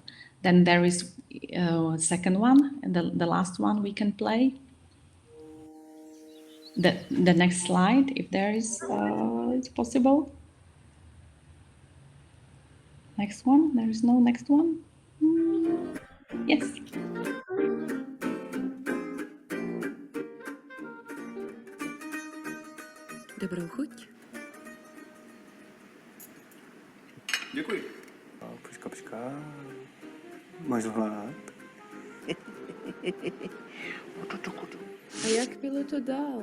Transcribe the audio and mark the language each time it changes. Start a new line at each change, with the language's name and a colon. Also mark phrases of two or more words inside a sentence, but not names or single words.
English: Then there is a second one, and the last one we can play. The next slide, if there is, it's possible. Next one, there is no next one. Yes.
Czech: Dobrou chuť. Děkuji. Počka. Máš hlad? A jak bylo to dál?